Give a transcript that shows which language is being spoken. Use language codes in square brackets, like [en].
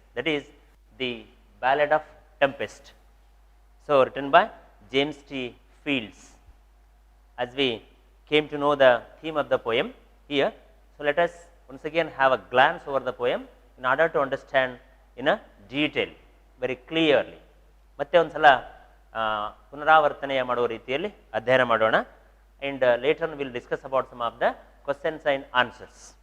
[en] That is the Ballad of Tempest. So, written by James T. Fields. As we came to know the theme of the poem here, so let us once again have a glance over the poem in order to understand in a detail, very clearly. [kn] ಮತ್ತೆ ಒಂದು ಸಲ ಪುನರಾವರ್ತನೆಯ ಮಾಡುವ ರೀತಿಯಲ್ಲಿ ಅಧ್ಯಯನ ಮಾಡೋಣ. [en] And later on we will discuss about some of the questions and answers.